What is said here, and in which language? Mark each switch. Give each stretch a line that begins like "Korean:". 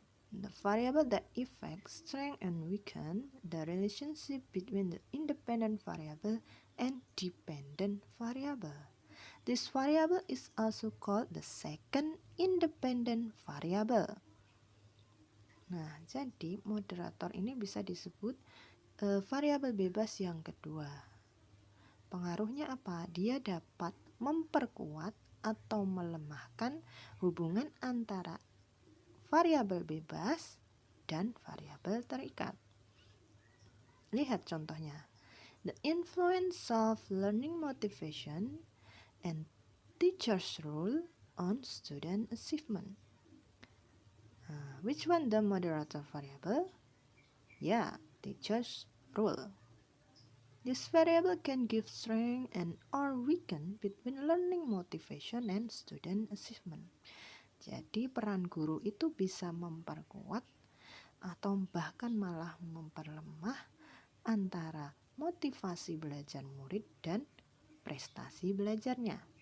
English: The variable that affects strength and weaken the relationship between the independent variable and dependent variable. This variable is also called the second independent variable.
Indonesian: Nah, jadi moderator ini bisa disebut variabel bebas yang kedua. Pengaruhnya apa? Dia dapat memperkuat atau melemahkan hubungan antara variabel bebas dan variabel terikat. Lihat contohnya.
English: The influence of learning motivation and teacher's role on student achievement. Which one the moderator variable? Yeah, teacher's role. This variable can give strength and or weaken between learning motivation and student achievement.
Indonesian: Jadi peran guru itu bisa memperkuat atau bahkan malah memperlemah antara motivasi belajar murid dan prestasi belajarnya.